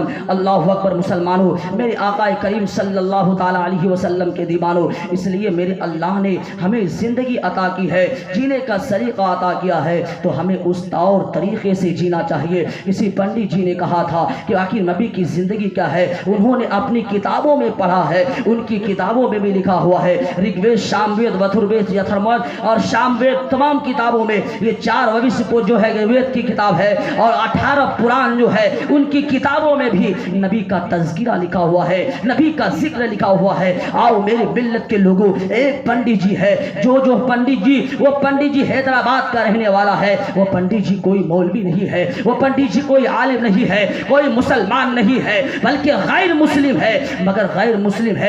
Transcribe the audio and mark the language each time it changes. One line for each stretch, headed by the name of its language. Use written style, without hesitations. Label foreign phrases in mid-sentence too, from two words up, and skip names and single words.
Urdu: اللہ اکبر مسلمانوں، میرے آقا کریم صلی اللہ تعالیٰ علیہ وسلم کے دیوانوں، اس لیے میرے اللہ نے ہمیں زندگی عطا کی ہے، جینے کا سلیقہ عطا کیا ہے، تو ہمیں اس طور طریقے سے جینا چاہیے۔ کسی پنڈت جی نے کہا تھا کہ آخر نبی کی زندگی کیا ہے، انہوں نے اپنی کتابوں میں پڑھا ہے، ان کی کتابوں میں بھی لکھا ہوا ہے، رگ وید، شام وید، وتھر وید، یتھرموید اور شام وید، تمام کتابوں میں یہ 4 ویسکو جو ہے وید کی کتاب ہے اور 18 پران جو ہے ان کی کتابوں میں بھی نبی کا تذکرہ لکھا ہوا ہے، نبی کا ذکر لکھا ہوا ہے۔ آؤ میرے ملت کے لوگوں، ایک پنڈت جی ہے جو پنڈت جی، وہ پنڈت جی حیدرآباد کا رہنے والا ہے، وہ پنڈت جی کوئی مولوی نہیں ہے، وہ پنڈت جی کوئی عالم نہیں ہے، کوئی مسلمان نہیں ہے، بلکہ غیر مسلم ہے، مگر غیر مسلم ہے۔